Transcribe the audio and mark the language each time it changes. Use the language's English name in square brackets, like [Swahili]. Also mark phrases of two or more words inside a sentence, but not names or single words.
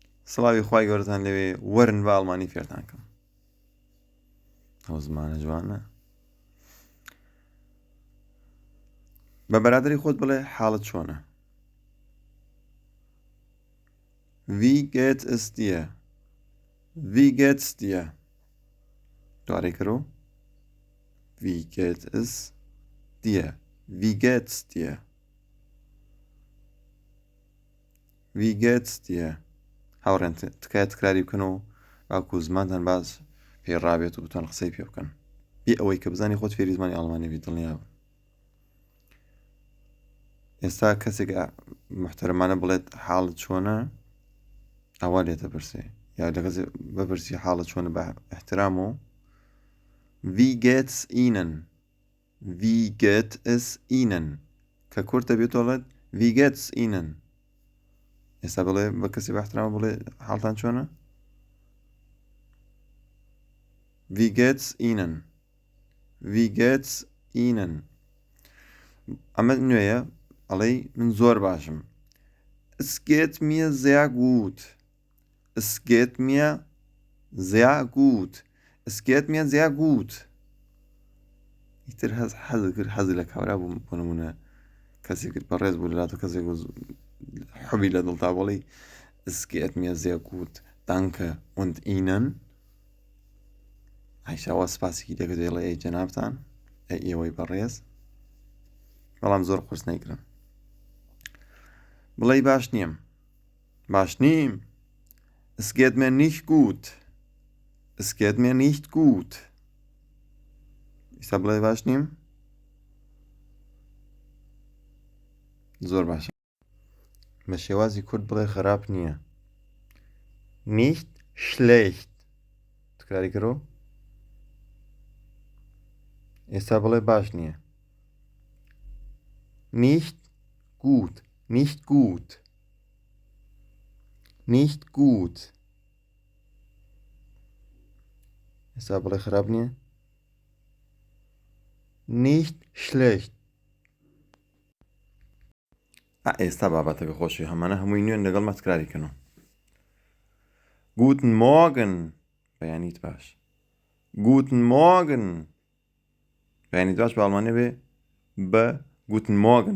[Central Kurdish] سڵاوی خوای گەورەتان لەوێ وەرن بە ئەڵمانی فێرتان کەم. ئەو زمانە جوانە. بە بەرادەری خۆت بڵێ حاڵت چۆنە. [German] Wie geht es dir? Wie geht's dir? [Central Kurdish] دوارەی کەرەوە. [German] Wie geht es dir? Wie geht's dir? Wie geht's dir? [Central Kurdish] هاوڕێن تکایە تکراری بکەنەوە باوکو زمانتان باز پێڕابێت و بتوان قسەی پێ بکەن. بێ ئەوەی کە بزانی خۆت فێری زمانی ئەڵمانی بی دڵنیا بن. ئێستا کەسێک محتەرمانە بڵێت حاڵت چۆنە ئەوا لێتە پرسێ یا لە کەسێک بپرسی حاڵت چۆنە بە احترام و [German] Wie geht's Ihnen? Wie geht es Ihnen? [Central Kurdish] کە کورتە بێت وڵێت [German] Wie geht's Ihnen? [Central Kurdish] ئێستا بڵێ بە کەسی بە احترام بڵێ حاڵتان چۆنە؟ [German] Wie geht's Ihnen? Wie geht's Ihnen? [Central Kurdish] ئەمە نوێیە ئەڵێ من زۆر باشم. [German] Es geht mir sehr gut. Es geht mir sehr gut. Es geht mir sehr gut. [Central Kurdish] ئیتر حەزی لە کاورا بوو بۆ نمونە کەسێک بەڕێز بوو لەلاتە کەسێک حەبی لە دڵتا بڵێ [German] Es geht mir sehr gut. Danke. Und Ihnen? [Central Kurdish] ئایشاوە سپاسێکی دەکەت دەڵێ ئەی جەنابتان ئێوەی بەڕێز بەڵام زۆر قورس نەیگرن. بڵێ باش نییەم. باش نیم. [German] Es geht mir nicht gut. Es geht mir nicht gut. [Central Kurdish] ئێستا بڵێ باش نیم. زۆر باشە. بە شێوازی کورد بڵێ خراپ نییە. [German] Nicht schlecht. [Central Kurdish] تکراری کەرەوە. ئێستا بڵێ باش نییە. [German] Nicht gut. Nicht gut. Nicht gut. [Central Kurdish] ئێستا بڵێ خراپ نییە. [German] Nicht schlecht. [Central Kurdish] ئێستا بابەتەکە خۆشی هەمانە هەمووی نوێن لەگەڵ تکراری کەنەوە. [German] Guten Morgen. [Central Kurdish] بەیانیت باش. [German] Guten Morgen. [Central Kurdish] بەیانیت باش بە ئەڵمانی بێ بە [German] Guten Morgen.